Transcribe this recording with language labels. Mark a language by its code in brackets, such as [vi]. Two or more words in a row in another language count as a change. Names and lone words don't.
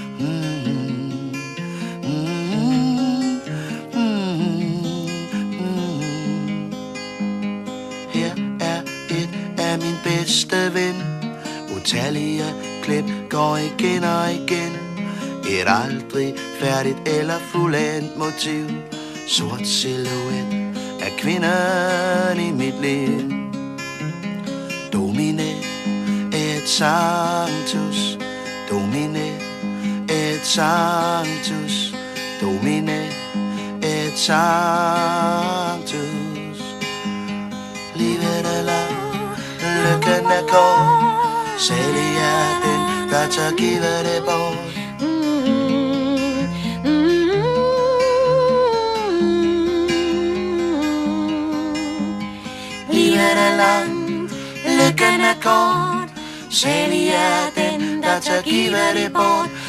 [da] Her er et af min bedste ven, utallige klip går igen og igen. Et aldrig færdigt eller fuldendt motiv, sort silhuet af kvinden i mit liv. [la] Domine et sanctus, domine et sanctus, domine et sanctus. [da] Livet er langt, lykken er kort, salig er den, der tør give det bort. Livet er langt, lykken er kort, salig er den, der tør give det bort.